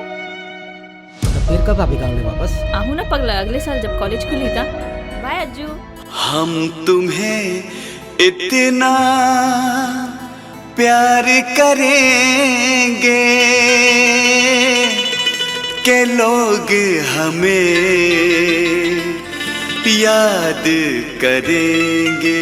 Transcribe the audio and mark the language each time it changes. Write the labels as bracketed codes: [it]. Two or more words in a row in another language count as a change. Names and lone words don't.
[hi] तो फिर कब आप गाँव में वापस? आहू ना पगला अगले साल जब कॉलेज खुली था। बाय अज्जू। हम तुम्हें इतना प्यार करेंगे कि लोग हमें याद करेंगे।